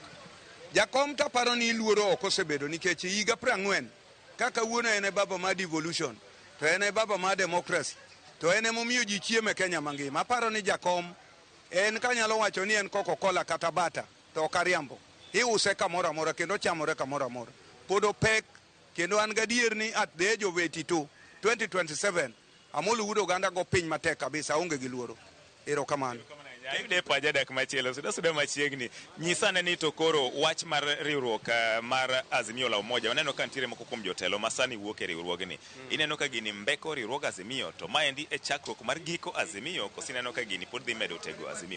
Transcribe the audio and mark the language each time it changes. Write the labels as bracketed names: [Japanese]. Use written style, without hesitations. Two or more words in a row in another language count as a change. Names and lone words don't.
[Luo (Kenya and Tanzania)] Jakom ta paro ni luoro ok osebedo nikech higa 40 kaka wuono en baba ma devolution to en baba ma democracy to en momiyo ji chiemo e Kenya mangima. Aparo ni jakom en kanyalo wacho ni en Coca-Cola kata bata to kariambo iuse kamoro amora kendo chamore kamoro amora pod opek kendo an gadier ni [English] at the age of 82 [Luo (Kenya and Tanzania)] 2027 amolo wudo ganda go piny matek kabisa onge gi luoro. Erokamano. Ayude pa jodak machielo suda machiegni nyisane ni to koro wach mar riwruok mar Azimio la Umoja waneno ka ntiere moko kuom jotelo masani wuok e riwruogni. Ineno ka gini mbeko riwruog Azimio to maendi e chakruok mar giko Azimio koso ineno ka gini pod dhi medo tego Azimio.